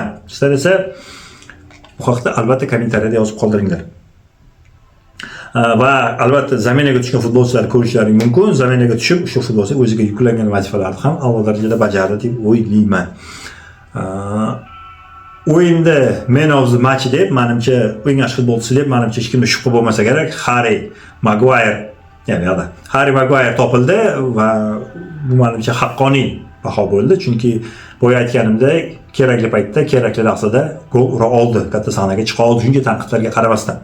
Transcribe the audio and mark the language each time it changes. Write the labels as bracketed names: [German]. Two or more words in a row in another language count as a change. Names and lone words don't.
[Uzbek] Sizlar esa bu haqda albatta kommentariyada yozib qoldiringlar. Va albatta zaminaga tushgan futbolchilar ko'rishlaring mumkin. Zaminaga tushib o'sha futbolchi o'ziga yuklangan vazifalarni ham a'lo darajada bajardi deb o'ylayman. O'yinda [English] man of the match [Uzbek] deb, menimcha eng yaxshi futbolchi deb menimcha hech kimda shubha bo'lmasa kerak, Harry Maguire topildi va bu menimcha haqqoniy baho bo'ldi, chunki boya aytganimdek, kerakli paytda, kerakli lahzada gol ura oldi, katta sahnaga chiqa oldi, shunga tanqidlarga qaramasdan.